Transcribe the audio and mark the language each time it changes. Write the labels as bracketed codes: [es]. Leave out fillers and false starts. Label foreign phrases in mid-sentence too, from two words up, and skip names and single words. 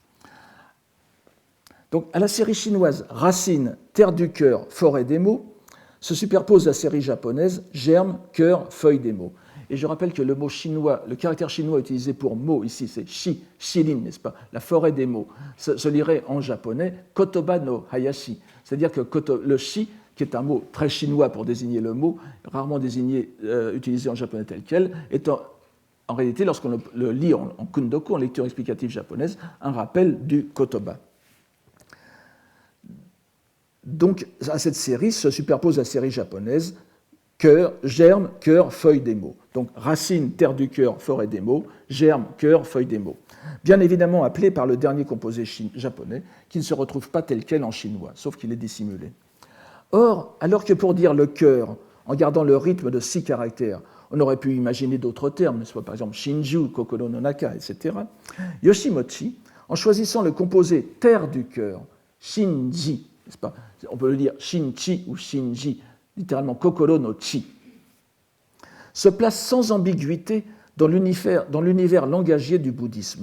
[fr] Donc, à la série chinoise Racine, terre du cœur, forêt des mots, se superpose la série japonaise germe, cœur, feuille des mots. Et je rappelle que le mot chinois, le caractère chinois utilisé pour mot ici, c'est shi, shirin, n'est-ce pas, la forêt des mots. Se lirait en japonais [ja] 言葉の林, [fr] c'est-à-dire que le shi, qui est un mot très chinois pour désigner le mot, rarement utilisé en japonais tel quel, est en réalité, lorsqu'on le lit en kundoku, en lecture explicative japonaise, un rappel du kotoba. Donc, à cette série se superpose la série japonaise cœur, germe, cœur, feuille des mots. Donc, racine, terre du cœur, forêt des mots, germe, cœur, feuille des mots. Bien évidemment appelé par le dernier composé japonais, qui ne se retrouve pas tel quel en chinois, sauf qu'il est dissimulé. Or, alors que pour dire le cœur, en gardant le rythme de 6 caractères, on aurait pu imaginer d'autres termes, soit par exemple shinju, [ja] 心の中, [fr] etc., Yoshimochi, en choisissant le composé terre du cœur, shinji, n'est-ce pas ? On peut le dire shinchi ou shinji, littéralement [ja] 心の地, [fr] se place sans ambiguïté dans l'univers langagier du bouddhisme.